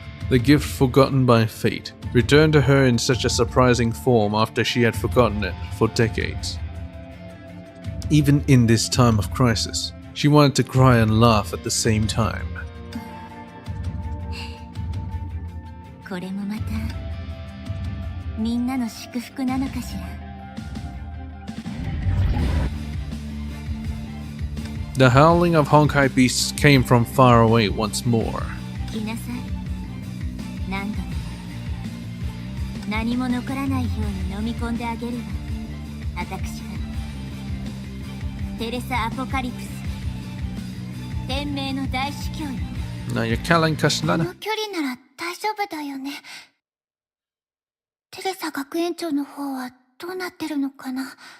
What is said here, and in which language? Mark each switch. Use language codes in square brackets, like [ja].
[en] The gift forgotten by fate returned to her in such a surprising form after she had forgotten it for decades. Even in this time of crisis, she wanted to cry and laugh at the same time. [ja] これもまたみんなの祝福なのかしら。 [en] The howling of Honkai beasts came from far away once more. [ja] 来なさい。何度も何も残らないように飲み込んであげるわ。私はテレサ・アポカリプス、天命の大司教よ。 [en] Now you're calling [ja] こ Kashlana. の距離なら大丈夫だよね。テレサ学園長の方はどうなってるのかな。